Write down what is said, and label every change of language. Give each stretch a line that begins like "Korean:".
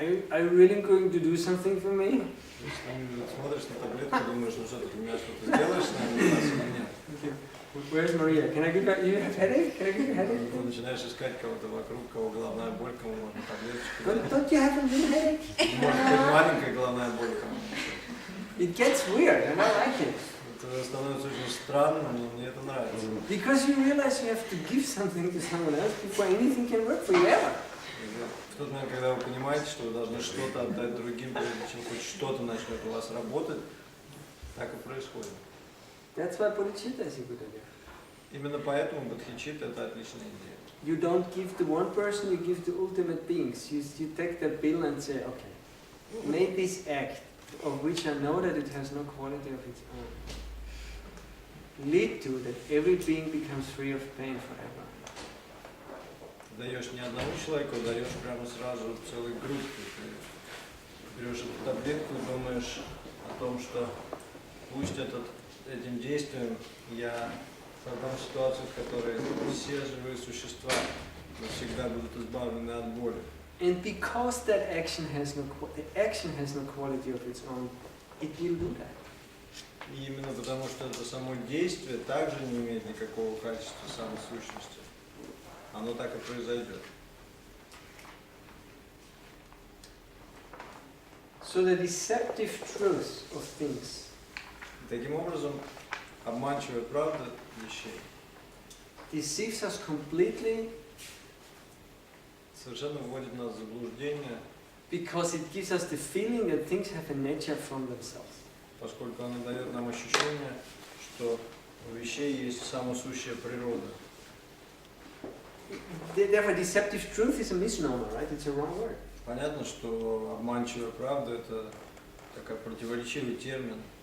English: are you really going to do something for me?
Russian: Смотришь на таблетку и думаешь, ну что, ты для меня что-то сделаешь с нами, или нет?
English: Where's Maria? Can I give you a headache? Can I give you a headache?
Russian: Ты начинаешь искать кого-то вокруг, кого головная боль, кому можно таблеточку.
English: Don't you have a little headache?
Russian: Может быть маленькая головная боль кому.
English: It gets weird, and I like it.
Russian: Это становится очень странным, но мне это нравится.
English: Because you realize you have to give something to someone else before anything can work for you ever.
Russian: В тот момент, когда вы понимаете, что вы должны что-то отдать другим, прежде чем хоть что-то начнет у вас работать, так и происходит.
English: That's why bodhicitta is a good idea.
Russian: Именно поэтому бодхичитта – это отличная идея.
English: You don't give to one person, you give to ultimate beings. You take the bill and say, okay, make this act, of which I know that it has no quality of its own, lead to that every being becomes free of pain forever.
Russian: Даешь не одному человеку, даешь прямо сразу целой группе. Ты берешь эту таблетку и думаешь о том, что пусть этим действием я создам ситуацию, в которой все живые существа навсегда будут избавлены от боли.
English: And because that action has no quality of its own, it will do that.
Russian: И именно потому, что это само действие также не имеет никакого качества самой сущности, оно так и произойдет.
English: So the deceptive truth of things.
Russian: Таким образом, обманчивая правда вещей
English: Deceives us completely
Russian: совершенно вводит нас в заблуждение,
English: because it gives us the feeling that things have a nature from themselves.
Russian: поскольку она дает нам ощущение, что у вещей есть самосущая природа.
English: Therefore, deceptive truth is a misnomer, right? It's a wrong word.
Russian: Понятно, что обманчивая правда – это такой противоречивый термин.